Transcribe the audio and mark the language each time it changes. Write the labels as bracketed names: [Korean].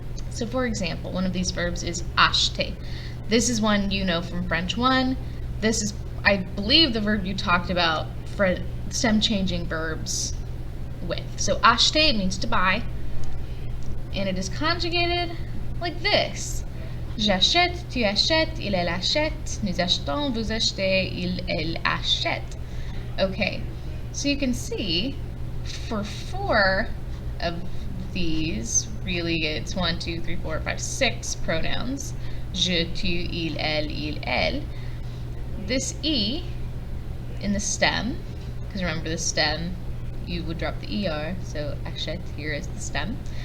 [English] So for example, one of these verbs is acheter. This is one you know from French 1. This is, I believe, the verb you talked about for stem changing verbs with. So acheter means to buy, and it is conjugated like this. [French] J'achète, tu achètes, il, elle achète, nous achetons, vous achetez, il, elle achète. [English] Okay, so you can see for 4 of these, really it's 1, 2, 3, 4, 5, 6 pronouns. [French] Je, tu, il, elle. [English] This E in the stem, because remember the stem, you would drop the ER, so achète here is the stem.